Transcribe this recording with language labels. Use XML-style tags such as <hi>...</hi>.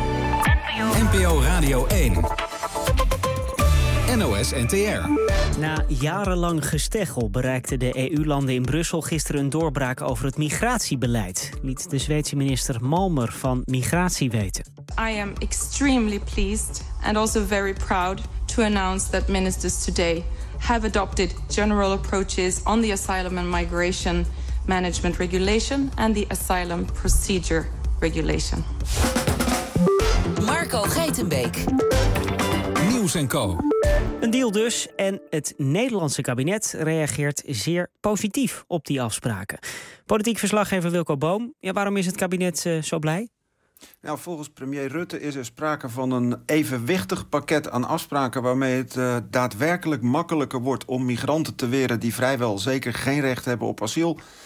<nl>NPO Radio 1. NOS NTR. Na jarenlang gesteggel bereikten de EU-landen in Brussel gisteren een doorbraak over het migratiebeleid, liet de Zweedse minister Malmer van Migratie weten.</nl> <en>I am extremely pleased and also very proud to announce that ministers today have adopted general approaches on the asylum and migration management regulation and the asylum procedure regulation.</en> <nl>Marco Geitenbeek. Nieuws & Co. Een deal dus, en het Nederlandse kabinet reageert zeer positief op die afspraken. Politiek verslaggever Wilco Boom, waarom is het kabinet zo blij? Nou, volgens premier Rutte is er sprake van een evenwichtig pakket aan afspraken waarmee het daadwerkelijk makkelijker wordt om migranten te weren die vrijwel zeker geen recht hebben op asiel.</nl>